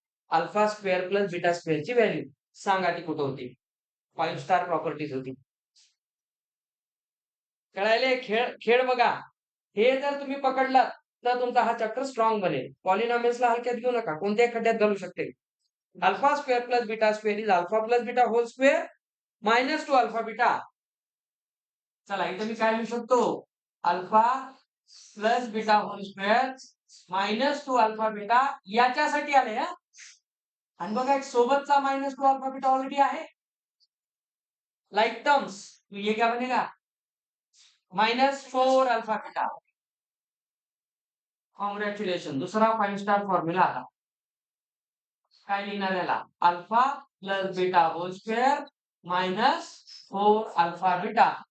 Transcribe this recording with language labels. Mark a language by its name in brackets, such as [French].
[Marathi] Alpha square plus beta स्क्वेअरची value सांगा ती कुठं होती? 5 स्टार प्रॉपर्टीज होती. कळायले? खेळ खेळ बघा. हे जर तुम्ही पकडलात तर तुमचा हा चॅप्टर स्ट्रॉंग बनेल. पॉलिनॉमियल्सला हलक्यात घेऊ नका. कोणत्याही खड्ड्यात घालू शकते. Alpha square plus beta square is alpha plus beta hole square -2 alpha beta. चला इथे मी काय लिहू शकतो? Alpha plus beta hole square -2 alpha beta याच्यासाठी आले हा. आणि बघा एक सोबतचा -2 अल्फा बीटा ऑलरेडी आहे. लाइक टर्म्स [Hindi] तो ये क्या बनेगा? [Marathi] -4 अल्फा बीटा. कॉंग्रॅच्युलेशन. दुसरा 5 स्टार फॉर्म्युला आला. काय लिहिणार याला? Alpha plus beta hole square -4 alpha beta.